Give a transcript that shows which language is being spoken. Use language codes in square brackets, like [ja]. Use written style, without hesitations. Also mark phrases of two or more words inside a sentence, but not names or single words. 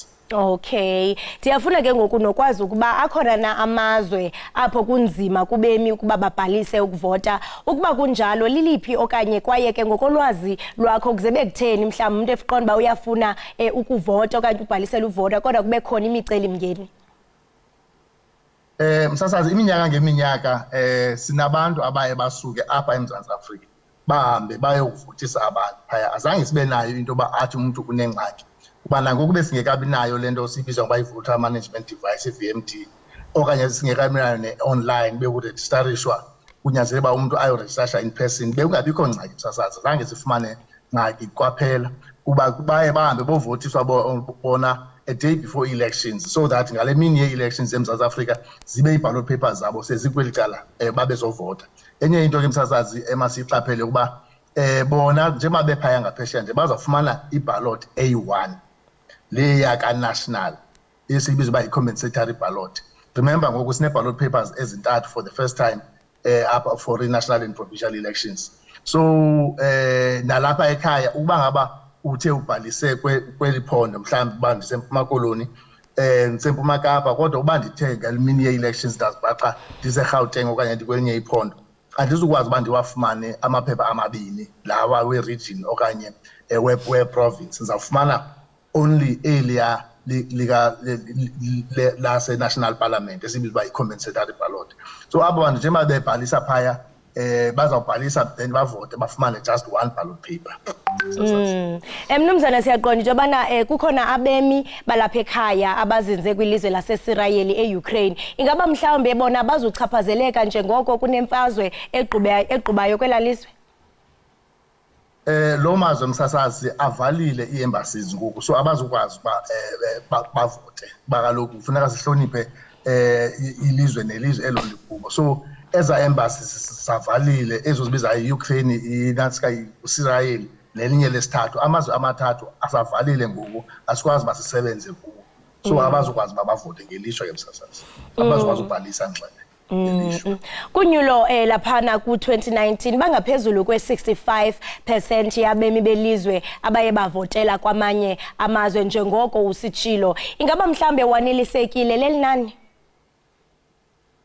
[xh] Okay ndiyafuna ke ngoku nokwazi ukuba akhona na amazwe apho kunzima kubemi ukuba babhalise ukuvota ukuba kunjalo liliphi okanye kwaye ke ngokolwazi lwakho kuzebe kutheni mhlawumbe umuntu efiqonda ba uyafuna ukuvota okanye ubhalisela uvota kodwa kube khona imicelimngeni? Msasazi iminyaka ngeminyaka sinabantu abaye basuke apha eMzantsi Afrika bahambe bayokuvotisa abantu phaya azange sibe nayo into ba athi umuntu unengxaki kuba nangoku besingekabi nayo lento sibiza ngoba i- [en] voter management device [xh] i-VMD okanye singekabi nayo ne-online bekuregistharishwa kunyanzeleke uba umuntu ayoregistrisha [en] in person [xh] bekungabikho ngxaki msasazi zange sifumane ngxaki kwaphela kuba baye bahambe bovotiswa bona [en] a day before elections so that [xh] ngale mini ye-elections eMzantsi Afrika zibe i- [en] ballot papers [xh] zabo sezikweli cala babezovota. Enye into ke msasazi emasiyiqaphele ukuba bona njengoba bephaya ngaphesheya nje bazawufumana i-ballot A1 le yaka-national esiyibiza uba i- [en] compensatory ballot. [xh] Remember ngoku sine- [en] ballot papers [xh] ezintathu [en] for the first time up for [xh] i- [en] national and provincial elections so [xh] nalapha ekhaya ukuba ngaba uthe ubhalise kweli phondo mhlawumbe uba ndiseMpuma Koloni ndiseMpuma Kapa kodwa uba ndithe ngalimini ye-elections ndazibhaqa ndiseGauteng okanye ndikwelinye iphondo andizukwazi uba ndiwafumane amaphepha amabini lawa we-region okanye we-province ndizawufumana only eliya lase- [en] national parliament [xh] esibiza uba i- [en] compensatory ballot [xh] so abo bantu njengoba bebhalisa phaya bazawubhalisa then bavote bafumane [en] just one ballot paper. [xh] Mnumzana siyaqonda into yobana kukhona abemi balapha ekhaya abazinze kwilizwe laseSirayeli e-Ukraine ingaba mhlawumbe bona bazochaphazeleka njengoko kunemfazwe eqhubayo kwelalizwe? Lo mazwe msasazi avalile ii-embassies ngoku so abazukwazi bavote bakaloku kufuneka sihloniphe ilizwe nelizwe elo likubo so eza embassies savalile ezo zibiza i-Ukraine i-Israel nelinye lesithathu amazwe amathathu asavalile ngoku asikwazi basisebenze kuwo so abazukwazi bavote ngelishwa ke msasazi abazukwazi ubhalisa nxele. Kunyulo laphana ku-2019 bangaphezulu kwe-65% yabemi belizwe abaye bavotela kwamanye amazwe njengoko usitshilo ingaba mhlambe wanelisekile leli nani?